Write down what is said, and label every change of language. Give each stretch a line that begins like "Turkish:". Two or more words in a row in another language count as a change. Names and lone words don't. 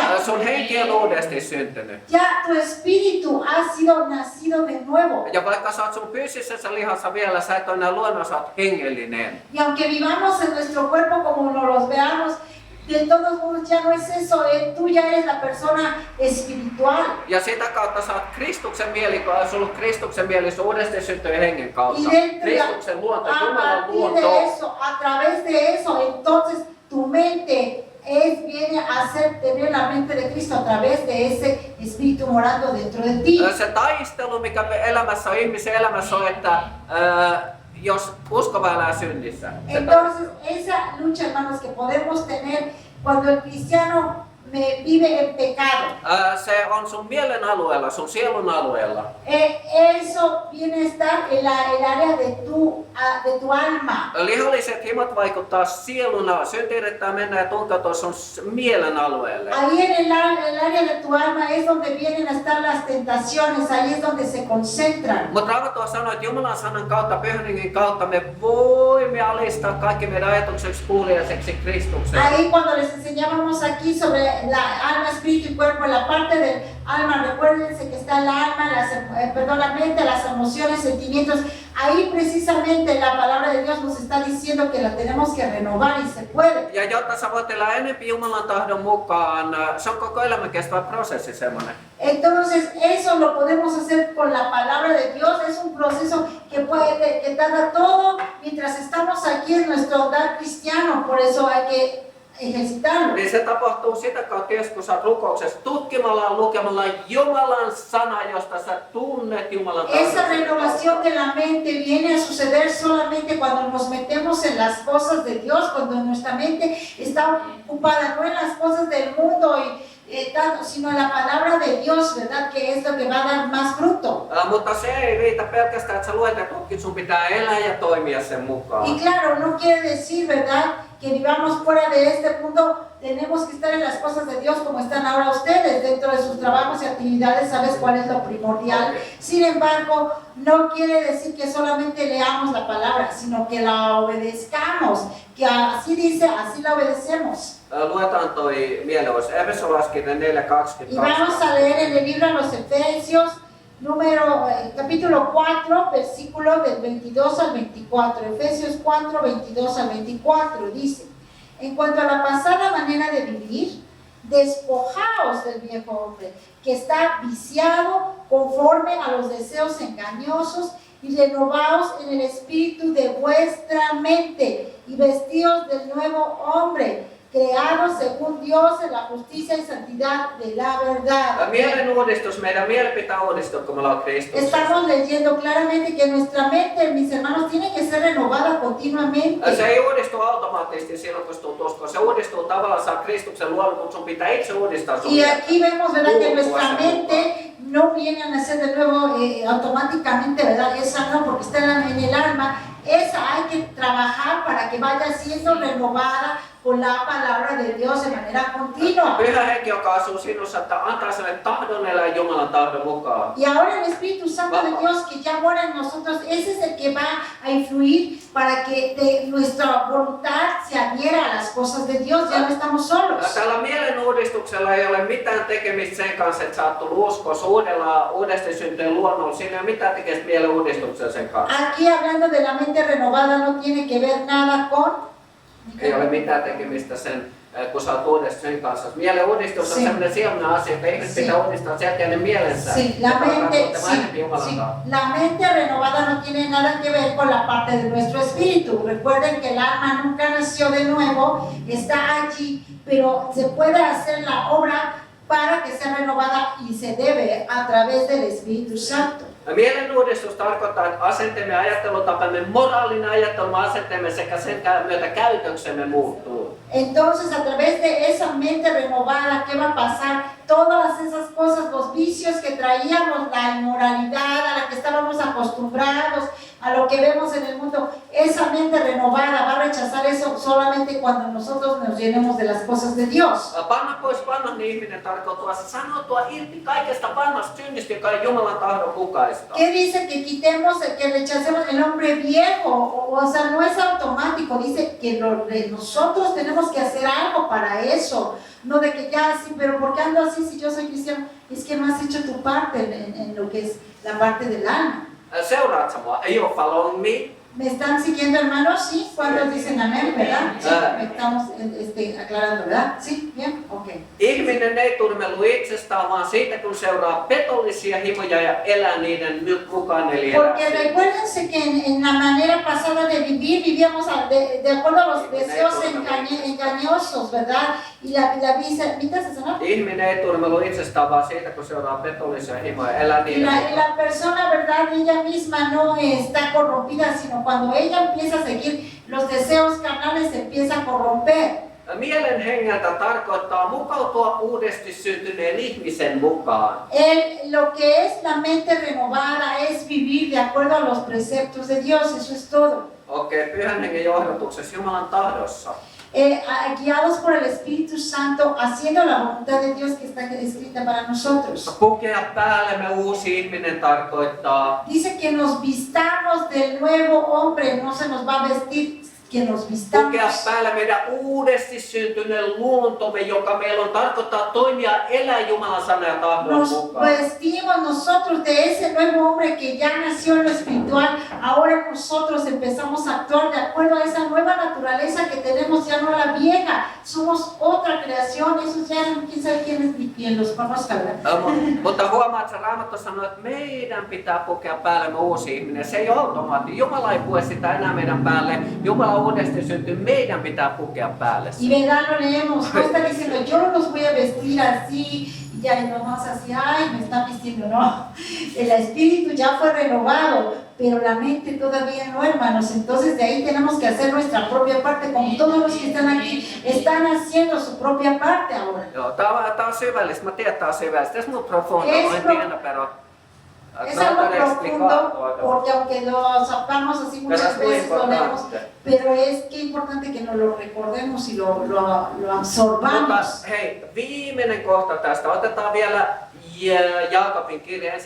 Finnish: Sun henki on uudesti syntynyt.
Spanish: Ya tu espíritu ha sido nacido de nuevo.
Finnish: Ja vaikka sä oot sun fyysisessä lihassa vielä, sä et ole enää luonnossa, sä oot hengellinen.
Spanish: Y aunque vivamos en nuestro cuerpo como nos los veamos, de todos modos ya no es eso, tú ya eres la persona espiritual.
Finnish: Ja sitä kautta sä oot Kristuksen mieli, kun on ollut Kristuksen mieli, se uudesti syntyi hengen kautta.
Spanish: Y dentro
Finnish: Kristuksen luonto,
Spanish: a
Finnish: Jumalan
Spanish: partir
Finnish: luonto.
Spanish: de eso, a través de eso, entonces tu mente viene a tener la mente de Cristo a través de ese espíritu morando dentro de ti.
Finnish: Se taistelu, mikä elämässä on, ihmisen elämässä on, että jos uskova elää synnissä.
Spanish: Entonces, esa lucha, hermanos, que podemos tener cuando el cristiano vive en pecado,
Finnish: Se on sun mielen alueella, sun sielun alueella.
Spanish: eso viene a estar en el área de tu alma.
Finnish: Lihalliset himot vaikuttaa sieluna, synti yrittää mennä ja tunkeutua sun mielen alueelle.
Spanish: Ahí en el área de tu alma es donde vienen a estar las tentaciones, ahí es donde se concentran.
Finnish: Mutta Raamattu sanoo, että Jumalan sanan kautta, Pyhän Hengen kautta me voimme alistaa kaikki meidän ajatukseksi kuuliaiseksi Kristukseen.
Spanish: Ahí cuando les enseñábamos aquí sobre la alma, espíritu y cuerpo, en la parte del alma, recuérdense que está el alma, la mente, las emociones, sentimientos. Ahí precisamente la palabra de Dios nos está diciendo que la tenemos que renovar y se puede.
Finnish: Ja jotta sä voit elää enempi Jumalan tahdon mukaan, se on koko elämän kestävä prosessi semmoinen.
Spanish: Entonces eso lo podemos hacer con la palabra de Dios. Es un proceso que tarda todo mientras estamos aquí en nuestro hogar cristiano. Por eso hay que ejercitarlo.
Finnish: Niin se tapahtuu sitä kautta, kun sä oot rukouksessa tutkimalla, lukemalla Jumalan sana, josta sä tunnet Jumalan
Spanish: Esa
Finnish: tahdon.
Spanish: renovación de la mente viene a suceder solamente cuando nos metemos en las cosas de Dios, cuando nuestra mente está ocupada no en las cosas del mundo tanto, sino en la palabra de Dios, ¿verdad? Que es lo que va a dar más fruto.
Finnish: Mutta se ei riitä pelkästään, että sä luet ja tutkit, sun pitää elää ja toimia sen mukaan.
Spanish: Y claro, no quiere decir, ¿verdad?, que vivamos fuera de este mundo. Tenemos que estar en las cosas de Dios como están ahora ustedes, dentro de sus trabajos y actividades, sabes cuál es lo primordial. Sin embargo, no quiere decir que solamente leamos la palabra, sino que la obedezcamos, que así dice, así la obedecemos.
Finnish: Luetaan toi mielenois Efesolaiskirja 4:22.
Spanish: Y vamos a leer en el libro de los Efesios, capítulo 4, versículo del 22 al 24. Efesios 4, 22 al 24 dice: en cuanto a la pasada manera de vivir, despojaos del viejo hombre, que está viciado conforme a los deseos engañosos, y renovaos en el espíritu de vuestra mente, y vestidos del nuevo hombre, creados según Dios en la justicia y santidad de la verdad.
Finnish: Mielen uudistus, meidän mieli pitää uudistua, kun me ollaan Kristuksessa.
Spanish: Estamos leyendo claramente que nuestra mente, mis hermanos, tiene que ser renovada continuamente.
Finnish: Se ei uudistu automaattisesti silloin, kun tulet uskoon. Se uudistuu tavallaan, saa Kristuksen luonut, mutta sun pitää itse uudistaa sun
Spanish: Y
Finnish: mieltä.
Spanish: aquí vemos, ¿verdad?, que nuestra mente no viene a nacer de nuevo automáticamente, ¿verdad? Esa no, porque está en el alma. Esa hay que trabajar para que vaya siendo renovada con la palabra de Dios de manera continua.
Finnish: Pyhä henki, joka asuu sinussa, että antaa sille tahdon elää Jumalan tahdon mukaan.
Spanish: Y ahora el Espíritu Santo de Dios que ya mora en nosotros, ese es el que va a influir para que nuestra voluntad se adhiera a las cosas de Dios. Ya no estamos solos.
Finnish: Tällä mielen uudistuksella ei ole mitään tekemistä sen kanssa, että sä oot tullut uskossa uudesti syntyyn luonnolla. Siinä ei ole mitään tekemistä mielen uudistuksella sen kanssa.
Spanish: Aquí hablando de la mente renovada no tiene que ver nada con...
Finnish: Ei ole mitään tekemistä sen, kun sä oot uudesti sen kanssa. Mielen uudistus on sellainen sijainen asia, että ihmiset pitää uudistaa selkeästi mielensä.
Spanish: La mente renovada no tiene nada que ver con la parte de nuestro espíritu. Recuerden que el alma nunca nació de nuevo, está allí, pero se puede hacer la obra para que sea renovada y se debe a través del Espíritu Santo.
Finnish: Mielen uudistus tarkoittaa, että asenteemme, ajattelutapamme, moraalinen ajattelumme, asenteemme sekä sen myötä käytöksemme muuttuu.
Spanish: Entonces, a través de esa mente renovada, ¿qué va a pasar? Todas esas cosas, los vicios que traíamos, la inmoralidad a la que estábamos acostumbrados, a lo que vemos en el mundo, esa mente renovada va a rechazar eso solamente cuando nosotros nos llenemos de las cosas de Dios.
Finnish: Panna pois vanhan ihminen tarkoittaa sanoutua irti kaikesta vanhasta synnistä, joka ei Jumalan tahdon mukaista.
Spanish: ¿Qué dice? Que quitemos, que rechacemos el hombre viejo, o sea, no es automático, dice que nosotros tenemos que hacer algo para eso, no de que ya así, pero ¿por qué ando así si yo soy cristiano? Es que no has hecho tu parte en lo que es la parte del alma.
Finnish: Seuraatko mua? Ei ole
English: follow me.
Spanish: ¿Me están siguiendo, hermanos? Sí. ¿Cuántos dicen amén, verdad? Sí, estamos aclarando, ¿verdad? Sí, bien, ok.
Finnish: Ihminen ei turmelu itsestään, vaan siitä, kun seuraa petollisia himoja ja elää niiden nyt mukaan eli
Spanish: Porque recuérdense que en la manera pasada de vivir, vivíamos de acuerdo a los deseos engañosos, ¿verdad? Y la visa, ¿viste eso, no?
Finnish: Ihminen ei turmelu itsestään, vaan siitä, kun seuraa petollisia himoja ja elää niiden mukaan.
Spanish: Y la persona, ¿verdad? Ella misma no está corrompida, sino cuando ella empieza a seguir los deseos carnales, se empieza a corromper.
Finnish: Mielen hengeltä tarkoittaa mukautua uudesti syntyneen ihmisen mukaan.
Spanish: Lo que es la mente renovada es vivir de acuerdo a los preceptos de Dios, eso es todo.
Finnish: Okei, Pyhän Hengen johdatuksessa Jumalan tahdossa.
Spanish: Guiados por el Espíritu Santo, haciendo la voluntad de Dios que está escrita para nosotros.
Finnish: Pukea päällemme uusi ihminen tarkoittaa.
Spanish: Dice que nos vistamos del nuevo hombre, no se nos va a vestir, que nos vistamos.
Finnish: Pukea päällä meidän uudesti syntyneen luontomme, joka meillä on tarkoittaa toimia elää Jumalan sanan ja tahdon
Spanish: Nos
Finnish: mukaan.
Spanish: vestimos nosotros de ese nuevo hombre que ya nació en lo espiritual. Ahora nosotros empezamos a actuar de acuerdo a esa nueva naturaleza que tenemos, ya no la vieja. Somos otra creación. Eso ya quién sabe quién los conozca, ¿verdad?
Finnish: Mutta huomaat, että Raamattu sanoo, että meidän pitää pukea päällemme uusi ihminen. Se ei ole automaatti. Jumala ei pue sitä enää meidän päälle. Jumala uudesti syntyy, meidän pitää pukea päälle.
Spanish: Y verdad lo leemos, no está diciendo yo los voy a vestir así y ya nos vamos así, ay, me están vistiendo, no. El espíritu ya fue renovado, pero la mente todavía no, hermanos. Entonces de ahí tenemos que hacer nuestra propia parte, como todos los que están aquí están haciendo su propia parte ahora.
Finnish: Joo, tää on syvällistä, mä tiedän, että tää on syvällistä.
Spanish: Es muy profundo, Es no pro- entiendo, pero Es trato algo de profundo, explicar. porque aunque lo zapamos así Pero muchas es muy veces, lo leemos, importante. pero es que importante que nos lo recordemos y lo absorbamos.
Finnish: Mutta hei, viimeinen kohta tästä. Otetaan vielä Jaakobin kirja, 1.